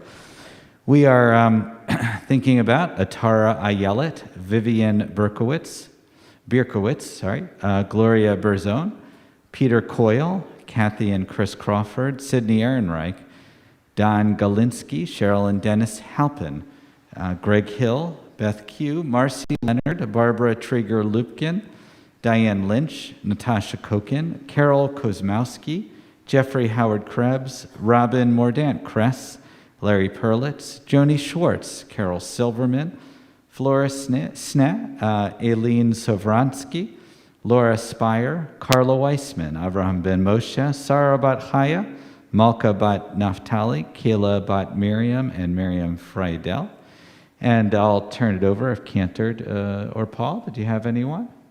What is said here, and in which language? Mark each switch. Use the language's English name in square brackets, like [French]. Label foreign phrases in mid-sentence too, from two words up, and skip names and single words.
[English] We are thinking about Atara Ayelet, Vivian Birkowitz, Gloria Berzon, Peter Coyle, Kathy and Chris Crawford, Sydney Ehrenreich, Don Galinsky, Cheryl and Dennis Halpin, Greg Hill, Beth Q, Marcy Leonard, Barbara Trigger-Lupkin, Diane Lynch, Natasha Kokin, Carol Kozmowski, Jeffrey Howard Krebs, Robin Mordaunt Kress, Larry Perlitz, Joni Schwartz, Carol Silverman, Flora Sna, Aileen Sovransky, Laura Spire, Carla Weissman, Avraham Ben Moshe, Sarah Bat Chaya, Malka Bat Naftali, Kayla Bat Miriam, and Miriam Friedel. And I'll turn it over if Cantor or Paul, do you have anyone?